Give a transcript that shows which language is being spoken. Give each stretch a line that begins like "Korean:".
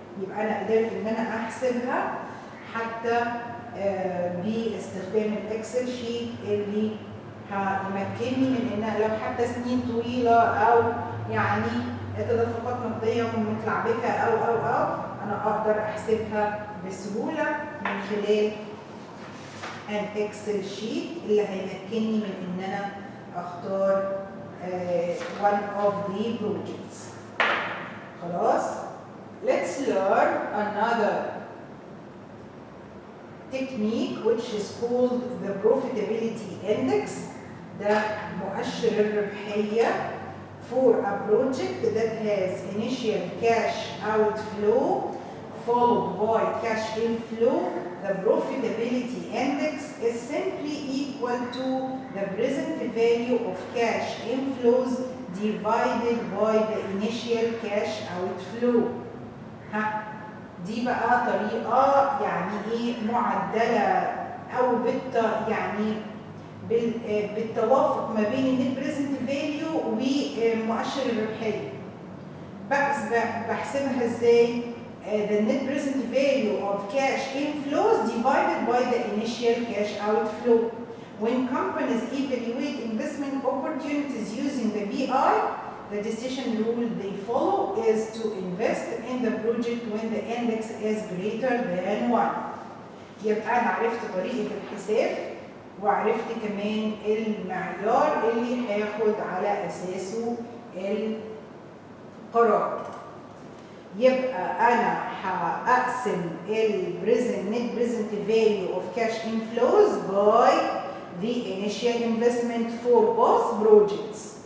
Arabic: يبقى انا قدرت ان انا احسبها حتى باستخدام الاكسل شيت اللي هيمكنني من ان لو حتى سنين طويله او يعني تدفقات نقديه متلعبكه او انا اقدر احسبها بسهوله من خلال الاكسل شيت اللي هيمكنني من ان انا اختار
English: one of the projects.
Arabic: خلاص؟
English: Let's learn another technique which is called the profitability index.
Arabic: ده مؤشر الربحية
English: for a project that has initial cash outflow followed by cash inflow. The profitability index is simply equal to the present value of cash inflows divided by the initial cash outflow.
Arabic: دي بقى طريقة يعني ايه معدلة او يعني بالتوافق ما بين النت بريزنت فاليو ومؤشر الربحية. بحسبها ازاي؟
English: The net present value of cash inflows divided by the initial cash outflow. When companies evaluate investment opportunities using the BI, the decision rule they follow is to invest in the project when the index is greater than 1.
Arabic: يبقى أنا عرفت طريقة الحساب وعرفت كمان المعيار اللي هاخد على أساسه القرار. يبقى أنا هقسم
English: net present value of cash inflows by the initial investment for both projects.